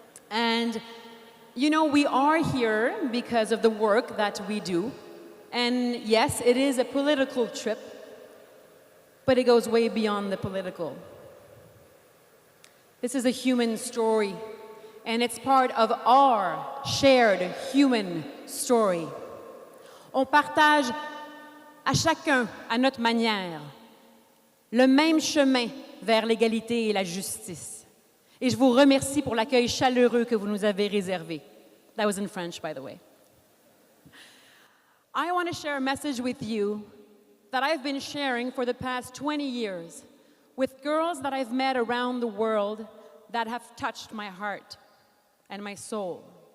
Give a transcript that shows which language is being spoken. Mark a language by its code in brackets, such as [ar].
[en] And you know, we are here because of the work that we do. And yes, it is a political trip, but it goes way beyond the political. This is a human story, and it's part of our shared human story. [fr] On partage à chacun, à notre manière, le même chemin vers l'égalité et la justice. Et je vous remercie pour l'accueil chaleureux que vous nous avez réservé. [en] That was in French, by the way. I want to share a message with you that I've been sharing for the past 20 years with girls that I've met around the world that have touched my heart and my soul.